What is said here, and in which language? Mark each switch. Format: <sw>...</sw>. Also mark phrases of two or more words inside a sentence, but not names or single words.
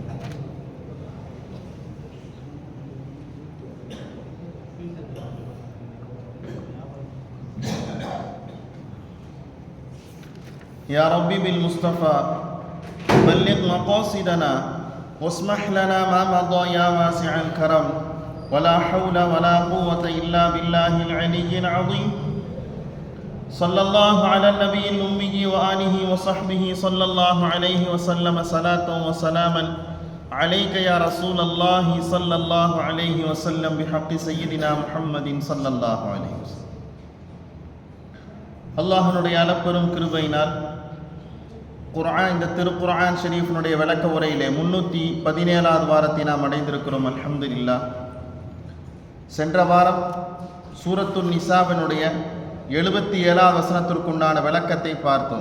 <ar>يا ربي بالمصطفى بلغ مقاصدنا واسمح لنا ما مضى يا واسع الكرم ولا حول ولا قوة إلا بالله العلي العظيم. صلى الله على النبي الأمي وآله وصحبه صلى الله عليه وسلم صلاة وسلاما عليك يا رسول الله صلى الله عليه وسلم بحق سيدنا محمد صلى الله عليه وسلم.</ar> <ta>அல்லாஹ்வுடைய அளப்பெரும் கிருபையினால் இந்த திருக்குர்ஆன் ஷரீஃபினுடைய விளக்க உரையிலே 317வது வாரத்தை நாம் அடைந்திருக்கிறோம். அல்ஹம்துலில்லாஹ். சென்ற வாரம் சூரத்துன் நிசாவினுடைய 77வது வசனத்திற்குண்டான விளக்கத்தை பார்த்தோம்.</ta>